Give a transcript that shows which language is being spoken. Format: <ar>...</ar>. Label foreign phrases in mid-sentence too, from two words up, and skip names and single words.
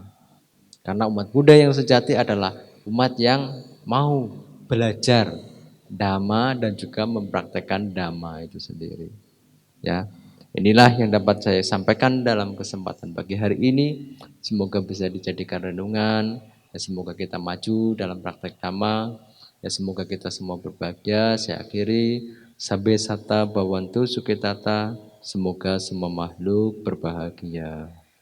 <id>Karena umat Buddha yang sejati adalah umat yang mau belajar dhamma dan juga mempraktekkan dhamma itu sendiri. Ya, inilah yang dapat saya sampaikan dalam kesempatan pagi hari ini. Semoga bisa dijadikan renungan. Ya, semoga kita maju dalam praktek dhamma. Ya, semoga kita semua berbahagia. Saya akhiri.</id> <pi>Sabbe sata bawantu sukitata.</pi> <id>Semoga semua makhluk berbahagia.</id>